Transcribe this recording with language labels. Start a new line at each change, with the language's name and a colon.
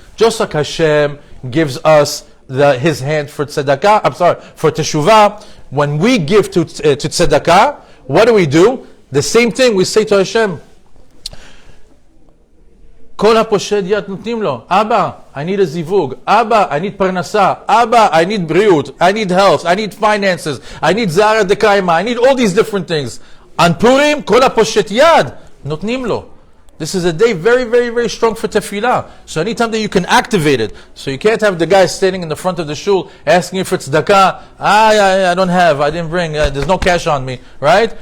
English: Just like Hashem gives us His hand for tzedakah, for teshuvah, when we give to tzedakah, what do? The same thing we say to Hashem.
Hebrew: כל הפושט יד נותנים לו.
English: Abba, I need a zivug. Abba, I need parnasa. Abba, I need bריאות. I need health. I need finances. I need zara dekaima. I need all these different things. On Purim,
Hebrew: כל הפושט יד נותנים לו.
English: This is a day very, very, very strong for tefillah. So anytime that you can activate it. So you can't have the guy standing in the front of the shul asking you for tzedakah. I don't have, I didn't bring, there's no cash on me, right?